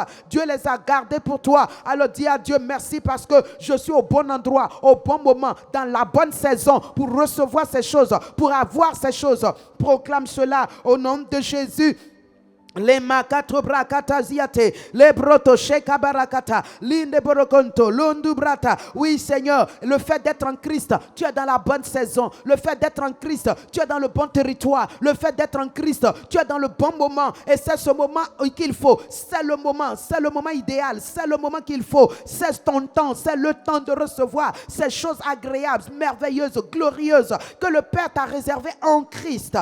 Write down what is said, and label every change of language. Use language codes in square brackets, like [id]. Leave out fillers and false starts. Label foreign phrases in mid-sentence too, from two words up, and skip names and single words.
[fr] Dieu les a gardées pour toi. Alors dis à Dieu merci parce que je suis au bon endroit, au bon moment, dans la bonne saison pour recevoir ces choses, pour avoir ces choses. Proclame cela au nom de Jésus. Les makato brakata ziate, les broto sheka barakata, linde borokonto, lundu brata. Oui, Seigneur, le fait d'être en Christ, tu es dans la bonne saison. Le fait d'être en Christ, tu es dans le bon territoire. Le fait d'être en Christ, tu es dans le bon moment. Et c'est ce moment qu'il faut. C'est le moment idéal. C'est le moment qu'il faut. C'est ton temps. C'est le temps de recevoir ces choses agréables, merveilleuses, glorieuses que le Père t'a réservées en Christ.